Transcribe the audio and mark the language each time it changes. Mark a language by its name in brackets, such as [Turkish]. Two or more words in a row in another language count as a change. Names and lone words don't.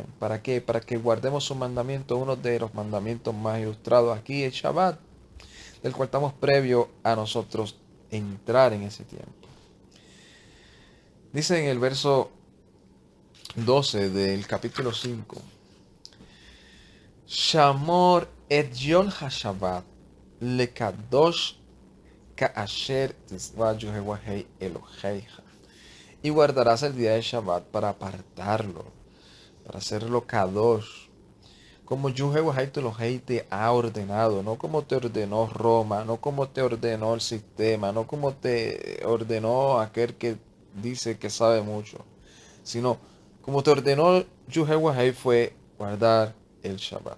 [Spanish] ¿Para qué? Para que guardemos sus mandamientos. Uno de los mandamientos más ilustrados aquí es Shabbat. el cual estamos previo a nosotros entrar en ese tiempo. Dice en el verso 12 del capítulo 5, [Hebrew] שמור את יום השבת לקדשו כאשר צוך יהוה אלהיך. [Spanish] Y guardarás el día de Shabbat para apartarlo, para hacerlo kadosh, como [Hebrew] יהוה אלהי [Spanish] te ha ordenado, no como te ordenó Roma, no como te ordenó el sistema, no como te ordenó aquel que dice que sabe mucho, sino como te ordenó Yehovah fue guardar el Shabbat.